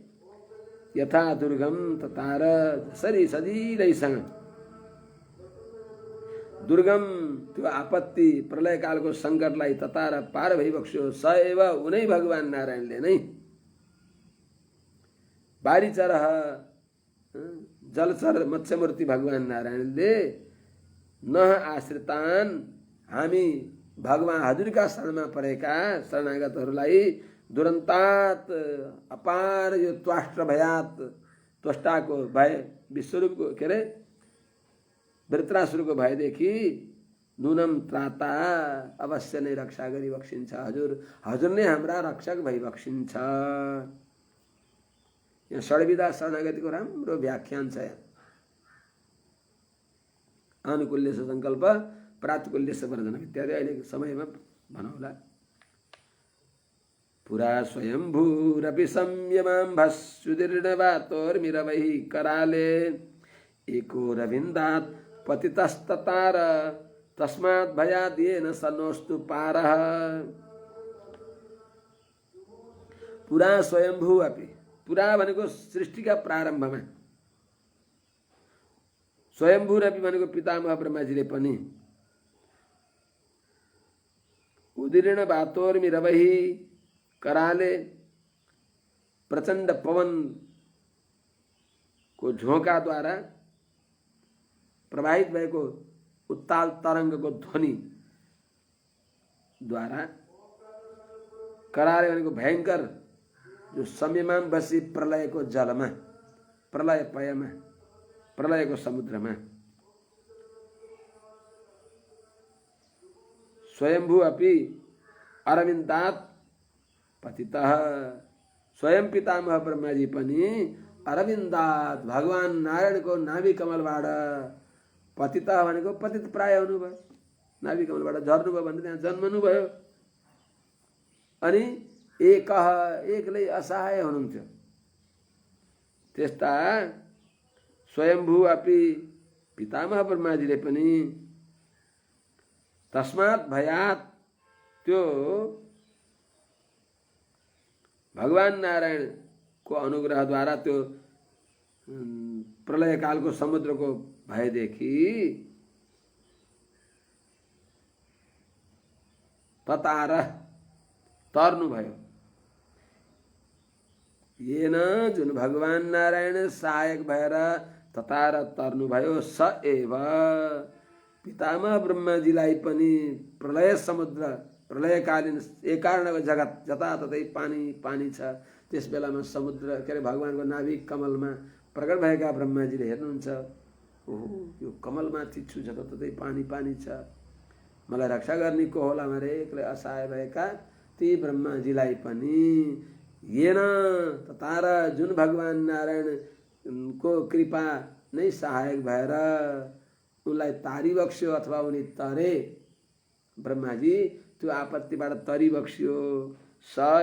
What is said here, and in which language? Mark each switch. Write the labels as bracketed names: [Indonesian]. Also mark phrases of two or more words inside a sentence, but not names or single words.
[Sanskrit] यथा दुर्गम ततार [Nepali] जसरी सजिलैसँग दुर्गम त्यो आपत्ति प्रलयकालको सङ्कटलाई ततार पार भइबक्स्यो [Sanskrit] स एव [Nepali] उनै भगवान नारायणले नै बारीचरह जलचर मत्स्यमूर्ति भगवान नारायणले न आश्रितान हामी भगवान हजुरका शरणमा परेका शरणागतहरूलाई [Sanskrit] दुरन्तात अपार यो त्वाष्ट्र भयात [Nepali] त्वष्टाको भय विश्वरूपको के अरे वृत्रासुरको भयदेखि [Sanskrit] नुनम त्राता [Nepali] अवश्य नै रक्षा गरी बक्सिन्छ हजुर नै हाम्रा रक्षक भइबक्सिन्छ। यहाँ षड्विधा शरणागतिको राम्रो व्याख्यान छ। आनुकूल्य सङ्कल्प प्रातुकूल्य वर्जन इत्यादि अहिले समयमा भनौँला। [Sanskrit] पुरा स्वयंभूरपि संयमाम्भस्सुदीर्णवातोर्मिरवैः कराले एको रविन्दात् पतितस्ततार तस्मात् भयाद्येन सनोस्तु पारः। पुरा स्वयंभू अपि [Nepali] पुरा भनेको सृष्टिका प्रारम्भमा स्वयंभूरपि भनेको पितामह ब्रह्माजीले पनि [Sanskrit] उदीर्ण बातोर्मि रवही कराले [Nepali] प्रचण्ड पवन को झोंकाद्वारा प्रवाहित भएको उत्ताल तरङ्गको ध्वनि द्वारा कराले भनेको भयङ्कर जो संयममा बसी प्रलयको जलमा प्रलय पयमा प्रलयको समुद्रमा [Sanskrit] स्वयंभू अपि अरविन्दात् पतितः [Nepali] स्वयं पितामह ब्रह्माजी पनि अरविन्दात् भगवान नारायणको नाभि कमलबाट पतितः भनेको पतित प्राय हुनुभयो नाभि कमलबाट झर्नुभयो भने त्यहाँ जन्मनुभयो। अनि एक्लै असहाय हुनुहुन्थ्यो। त्यस्ता [Sanskrit] स्वयंभू अपि [Nepali] पितामह ब्रह्माजीले पनि [Sanskrit] तस्मात् भयात् [Nepali] त्यो भगवान नारायणको अनुग्रहद्वारा त्यो प्रलयकालको समुद्रको भयदेखि ततार तर्नुभयो। येन जुन भगवान नारायण सहायक भएर ततार तर्नुभयो [Sanskrit] स एव [Nepali] पितामह ब्रह्माजीलाई पनि प्रलय समुद्र प्रलयकालीन एकार्णको जगत जताततै पानी पानी छ त्यस बेलामा समुद्र के अरे भगवानको नाभि कमलमा प्रकट भएका ब्रह्माजीले हेर्नुहुन्छ ओहो यो कमलमाथि छु जताततै पानी पानी छ मलाई रक्षा गर्ने को होला भने एक्लै असहाय भएका ती ब्रह्माजीलाई पनि [Sanskrit] येन ततार [Nepali] जुन भगवान नारायणको कृपा नै सहायक भएर उनलाई तारी बक्स्यो अथवा उनी तरे ब्रह्माजी त्यो आपत्तिबाट तरी बक्स्यो स